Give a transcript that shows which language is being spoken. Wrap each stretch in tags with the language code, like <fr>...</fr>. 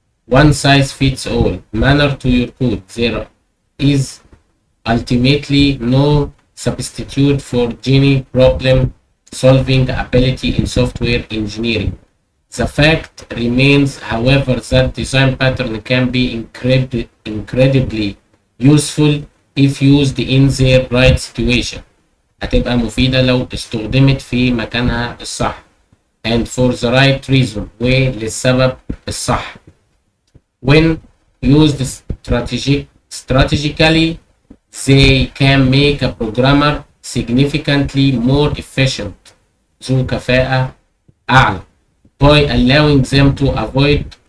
<en>One size fits all manner to your code. There is ultimately no substitute for genuine problem solving ability in software engineering. The fact remains, however, that design pattern can be incredibly useful if used in their right situation.</en> <ar>هتبقى مفيدة لو استخدمت في مكانها الصح.</ar> <en>And for the right reason،</en> <ar>وللسبب الصح.</ar> <en>When used strategically, they can make a programmer significantly more efficient،</en> <ar>ذو كفاءة أعلى،</ar> <en>by allowing them to avoid</en>